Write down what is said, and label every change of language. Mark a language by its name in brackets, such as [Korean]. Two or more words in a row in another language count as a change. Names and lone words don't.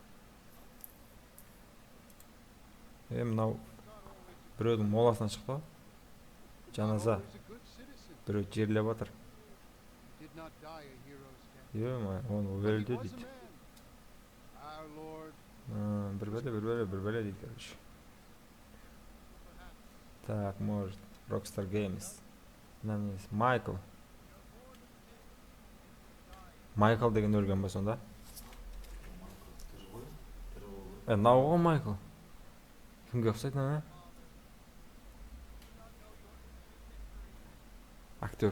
[Kazakh] Мынау біреудің моласынан шықты. Жаназа. Біреу жерлеп жатыр. Оны өлді дейді. Бір бәле дейді, короче. [Russian] Так, может, Rockstar Games. [Kazakh] Майкл деген өлген ба сонда? Мынау ғой Майкл. Кімге ұқсайды мына? Актер.